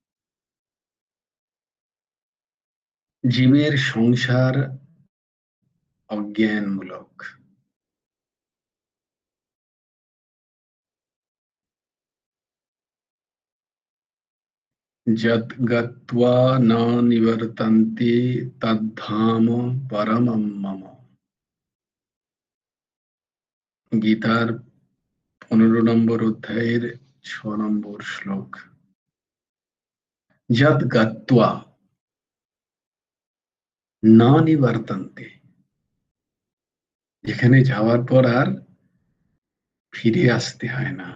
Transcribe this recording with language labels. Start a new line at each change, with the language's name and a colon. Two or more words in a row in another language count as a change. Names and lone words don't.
Bangla: জীবের সংসার অজ্ঞানমূলক।
Sanskrit: যৎ গত্বা ন নিবর্তন্তে তদ্ধাম পরমম মম।
Bangla: গীতার 15 নম্বর অধ্যায়ের 6 নম্বর শ্লোক।
Sanskrit: যৎ গত্বা ন নিবর্তন্তে,
Bangla: যেখানে যাওয়ার পর আর ফিরে আসতে হয় না।